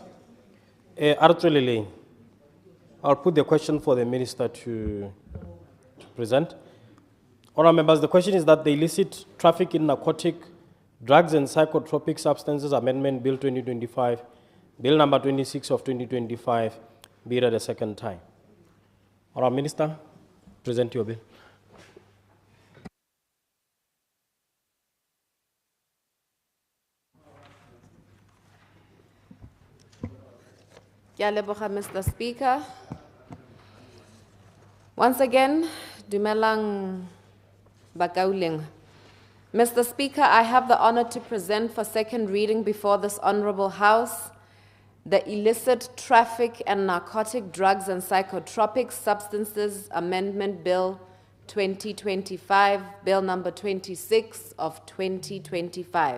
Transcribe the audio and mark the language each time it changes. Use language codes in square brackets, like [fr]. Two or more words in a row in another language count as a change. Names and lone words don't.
[en] Arthur, I'll put the question for the minister to present. Order, members, the question is that the illicit traffic in narcotic drugs and psychotropic substances amendment bill 2025, bill number 26 of 2025, be read a second time. Order, minister, present your bill. [tn] Ke a leboga, [en] Mr. Speaker. Once again, [tn] dumelang bakauleng. [en] Mr. Speaker, I have the honor to present for second reading before this honorable House the Illicit Traffic and Narcotic Drugs and Psychotropic Substances Amendment Bill 2025, Bill number 26 of 2025.